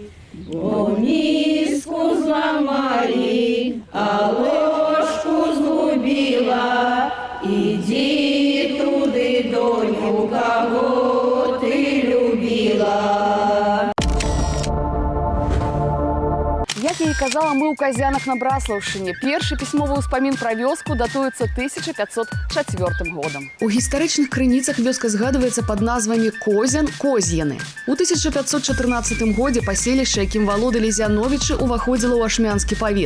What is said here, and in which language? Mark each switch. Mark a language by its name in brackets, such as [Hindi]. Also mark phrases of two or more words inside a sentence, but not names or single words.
[Ukrainian] Бо миску зламали, а ложку згубила. Іди туди, доню, кого ти любила. [Belarusian] Як я і казала, мы ў казянах на Браслаўшчыне. Першы пісьмовы ўспамін пра вёску датуецца 1504 годам. У гістарычных крыніцах вёска згадваецца пад назвамі Козян, Козьяны. У 1514 годзе паселішча, якім валодалі зяновічы, уваходзіла ў ашмянскі павет.